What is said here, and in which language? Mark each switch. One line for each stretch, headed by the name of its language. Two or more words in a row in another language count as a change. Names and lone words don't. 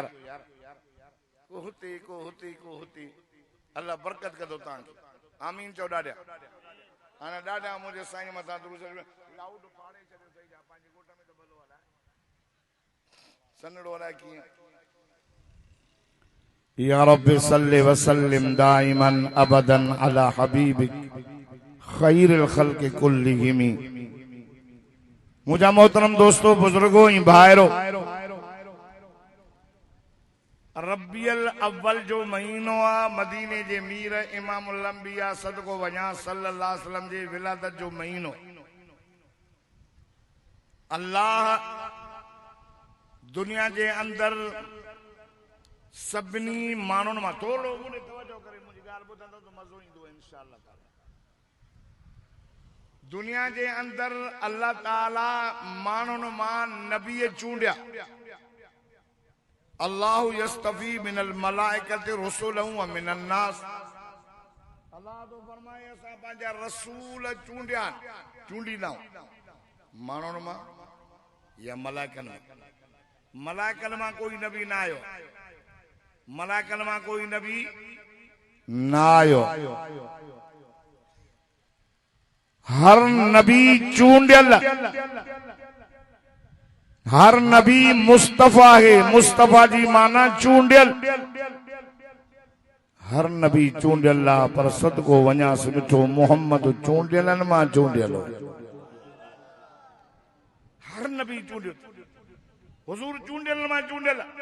Sindhi: को हुते को हुते को हुते अल्लाह बरकत कंदो तव्हांखे आमीन चो ॾाढा हाणे ॾाढा मुंहिंजे साईं मथां लाउड फाड़े छॾियो सही जा पंहिंजे ॻोठ में त भलो हलाए सन्हड़ो हलाए कीअं
Arabic: يا رب صل وسلم دائما أبدا على حبيبك خير الخلق كلهم.
Sindhi: मुझा मोहतरम दोस्तों बुजुर्गों ई भाइरो रबियल अव्वल जो महीनो आ मदीने जे मीर
Arabic: إمام الأنبياء
Sindhi: सदको वञा
Arabic: صلى الله عليه وسلم
Sindhi: जे विलादत जो महीनो। अल्लाह दुनिया जे अंदर सभिनी माण्हुनि मां थोरो मुझे तवजो करे मुंहिंजी ॻाल्हि ॿुधंदो त मज़ो ईंदो
Arabic: إن شاء الله تعالى.
Sindhi: दुनिया जे अंदर अल्लाह ताला माण्हुनि मां नबी चूंडिया
Arabic: الله يصطفي من الملائكة رسله ومن الناس.
Sindhi: अल्लाह तो फरमाए असां पंहिंजा रसूल चूंडिया चूंडींदा माण्हुनि मां या मलाइकनि मां। मलाइकनि मां कोई नबी न आयो मलाइकनि मां कोई नबी न आयो। हर नबी चूंडियल हर नबी मुस्तफा है मुस्तफा जी माना चूंडियल हर नबी चूंडियल पर सदको वञा मिठो मोहम्मद चूंडियलन मां चूंडियल हर नबी चूंडियल हुजूर चूंडियल मां चूंडियल।